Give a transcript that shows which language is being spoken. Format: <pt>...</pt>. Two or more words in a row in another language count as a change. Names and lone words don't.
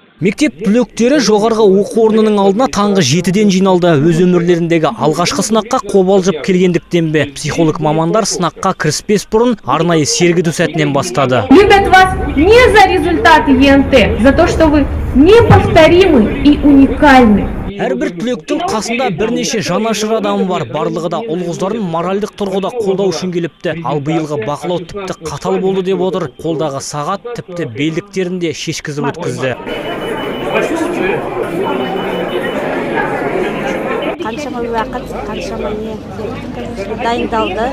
<kk>Мектеп түлектері жоғарғы оқу орнының алдына таңғы 7-ден жиналды. Өз өмірлеріндегі алғашқы сынаққа қобалжып келгендіктен бе, психолог мамандар сынаққа кіріспес бұрын арнайы сергіту сәтінен бастады.</kk> <ru>Любят вас не за результаты ЕНТ, за то, что вы неповторимы и уникальны.</ru> <kk>Әрбір түлектің қасында бірнеше жанашыр адамы бар. Барлығы да ұл-қыздарын моральдық тұрғыда қолдау үшін келіпті. Ал биылғы бақылау тіпті қатал болды деп отыр. Қолдағы сағат тіпті белдіктерінде шешкізіп өткізді. Қаншама уақыт, қаншама дайындалды.</kk>